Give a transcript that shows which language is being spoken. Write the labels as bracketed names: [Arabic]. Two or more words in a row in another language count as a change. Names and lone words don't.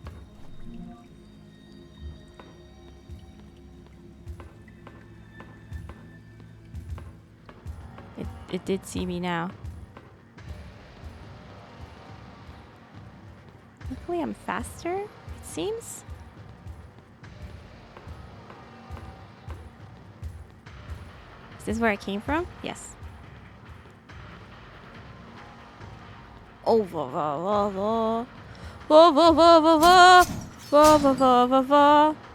[English] It did see me now. Luckily I'm faster, it seems. Is this where I came from? Yes. Oh, va va va va. Va va va va va. Va va va va va.